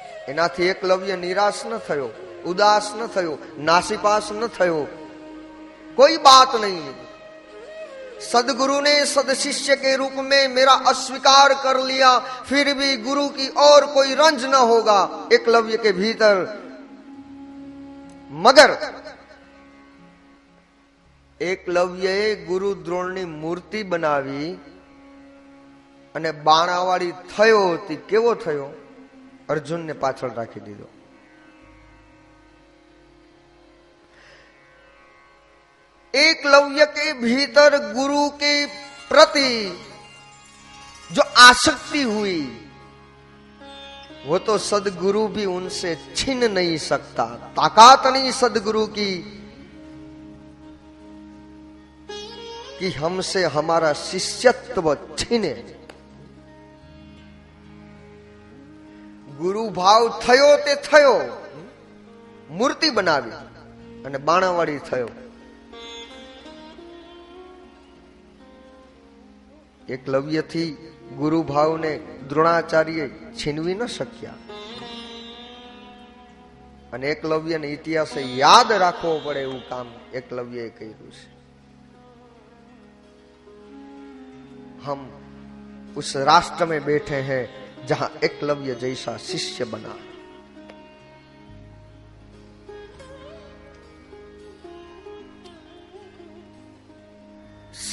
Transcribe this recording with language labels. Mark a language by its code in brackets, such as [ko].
[gu] એનાથી એકલવ્ય નિરાશ ન થયો, ઉદાસ ન થયો, નાસીપાસ ન થયો, [hi] कोई बात नहीं। सदगुरु ने सद शिष्य के रूप में मेरा अस्वीकार कर लिया, फिर भी गुरु की और कोई रंज न होगा एकलव्य के भीतर। [gu] मगर એકલવ્યએ ગુરુ દ્રોણની મૂર્તિ બનાવી અને બાણાવાળી થયો તે કેવો થયો? અર્જુનને પાછળ રાખી દીધો। [hi] एकलव्य के भीतर गुरु के प्रति जो आसक्ति हुई वो तो सदगुरु भी उनसे छीन नहीं सकता। ताकत नहीं सदगुरु की कि हमसे हमारा शिष्यत्व छीने। [gu] गुरु भाव थयो ते थयो, मूर्ति बनावी અને બાણાવાળી થયો। એકલવ્ય થી ગુરુ ભાવને દ્રોણાચાર્ય છીનવી ન શક્યા અને એકલવ્યને ઇતિહાસે યાદ રાખવો પડે એવું કામ એકલવ્યએ કર્યું છે। [hi] हम उस राष्ट्र में बैठे हैं जहां एकलव्य जैसा शिष्य बना।